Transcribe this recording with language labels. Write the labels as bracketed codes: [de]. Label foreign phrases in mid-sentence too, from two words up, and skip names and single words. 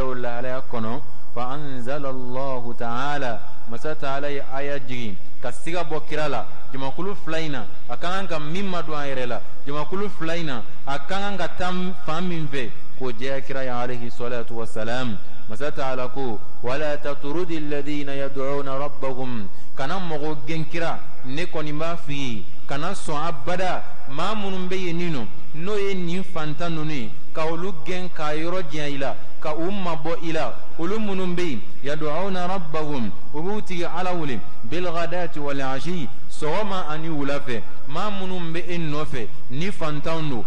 [bm] y'o lahalaya kɔnɔ fa [ar] أنزل الله تعالى [bm] masa taala ye aya jigin ka siga bɔ kira la jamakulu fila in na a ka kan ka min ma don a yɛrɛ la jamakulu fila in na a ka kan ka taa fan min fɛ k'o jɛya kira ye [ar] عليه الصلاة والسلام [bm] masa taala ko [ar] ولا تطرد الذين يدعون ربهم [bm] kana mɔgɔ gɛn kira ne kɔni b'a f'i ye kana sɔn abada maa minnu bɛ yen nɔ n'o ye nin fantan ninnu ye ka olu gɛn k'a yɔrɔ janya i la ka u mabɔ i la olu minnu bɛ yen [ar] يدعون ربهم [bm] u b'u tigi ala wele [ar] بالغداة والعشي [bm] sɔgɔma ani wula fɛ maa minnu bɛ e nɔfɛ ni fantan don